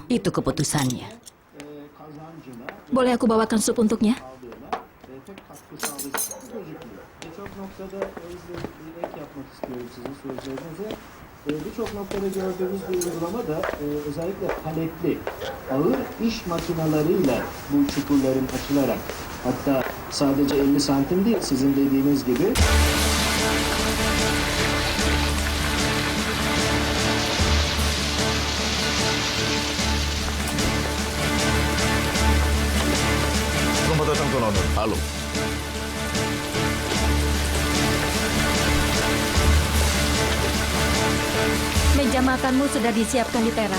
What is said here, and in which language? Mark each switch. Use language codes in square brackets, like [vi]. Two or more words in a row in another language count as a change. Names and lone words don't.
[id] Itu keputusannya. Boleh aku bawakan sup untuknya? [tr] pek katkı sağlayacak gibi gözükmüyor. Birçok noktada izleyerek yapmak istiyorum sizin sözlerinize. Birçok noktada gördüğümüz bir uygulama da özellikle paletli, ağır iş makinalarıyla bu çukurların açılarak, hatta sadece 50 santim değil sizin dediğiniz gibi [id] Selamat datang Tuan Onur. Halo. Meja makanmu sudah disiapkan di teras.